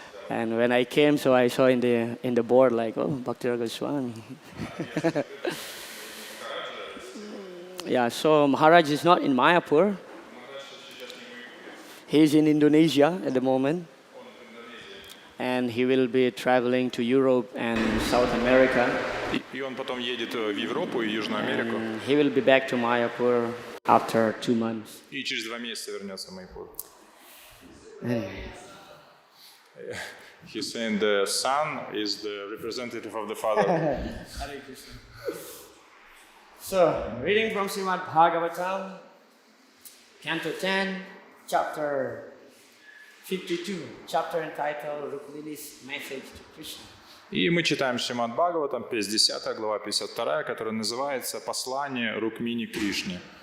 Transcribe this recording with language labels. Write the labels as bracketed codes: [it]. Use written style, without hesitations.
[en] And when I came, so I saw in the board like, oh, Bhakti Raghava Swami. Yeah, so Maharaj is not in Mayapur. He's in Indonesia at the moment. And he will be traveling to Europe and South America. [ru] И он потом едет в Европу и Южную Америку. [en] And he will be back to Mayapur after 2 months. [ru] И через 2 месяца вернется в Майяпур. [en] He's saying the son is the representative of the father. Hare Krishna. So, reading from Srimad Bhagavatam, Canto 10, Chapter 52, chapter entitled Rukmini's Message to Krishna. [ru] И мы читаем Шримад Бхагаватам, 50 глава, 52, которая называется «Послание Рукмини Кришне».